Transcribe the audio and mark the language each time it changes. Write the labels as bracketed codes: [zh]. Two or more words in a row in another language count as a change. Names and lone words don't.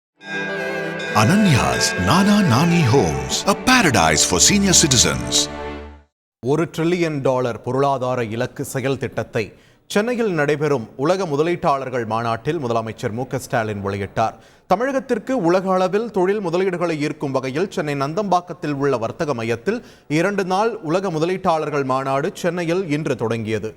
[en] Ananya's Nana Nani Homes, a paradise for senior citizens. [ta] $1 trillion பொருளாதார இலக்கு செயல் திட்டத்தை சென்னையில் நடைபெறும் உலக முதலீட்டாளர்கள் மாநாட்டில் முதலமைச்சர் மு க ஸ்டாலின் வெளியிட்டார். தமிழகத்திற்கு உலக அளவில் தொழில் முதலீடுகளை ஈர்க்கும் வகையில் சென்னை நந்தம்பாக்கத்தில் உள்ள வர்த்தக மையத்தில் 2 நாள் உலக முதலீட்டாளர்கள் மாநாடு சென்னையில் இன்று தொடங்கியது.